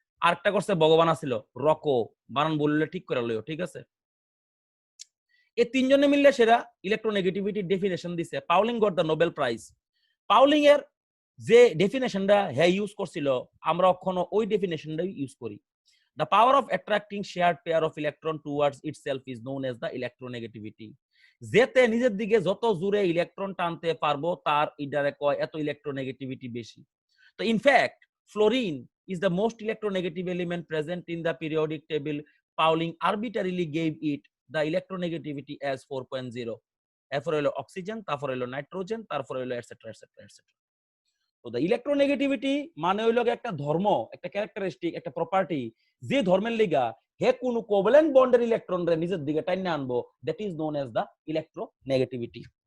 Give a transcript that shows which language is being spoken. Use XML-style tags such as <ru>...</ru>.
<bn>আরেকটা করছে ভগবান আছিল রকো, বানান বললে ঠিক করে লইও, ঠিক আছে? এই তিনজনে মিললে সেরা ইলেকট্রোনেগেটিভিটি ডেফিনেশন দিছে।</bn> <en>Pauling got the Nobel prize.</en> <bn>Pauling এর যে ডেফিনেশনটা হ্যাঁ ইউজ করছিল, আমরা এখনো ওই ডেফিনেশনটাই ইউজ করি।</bn> <en>The power of attracting shared pair of electron towards itself is known as the electronegativity.</en> <bn>যেতে নিজের দিকে যত জোরে ইলেকট্রন টানতে পারবো তার ইডারে কয় এত ইলেকট্রোনেগেটিভিটি বেশি। তো in fact</bn> <en>Fluorine is the most electronegative element present in the periodic table. Pauling arbitrarily gave it the electronegativity as 4.0.</en> <bn>এরপরে হলো অক্সিজেন, তারপরে হলো নাইট্রোজেন, তারপরে হলো এটসেট্রা এটসেট্রা এটসেট্রা। তো দ্য ইলেকট্রোনেগেটিভিটি মানে হইল একটা ধর্ম, একটা ক্যারেক্টারিস্টিক, একটা প্রপার্টি, যে ধর্মের লিগা হে কোন কোভ্যালেন্ট বন্ডের ইলেকট্রন রে নিজের দিকে টাইনে আনবো,</bn> <en>That is known as the electronegativity.</en>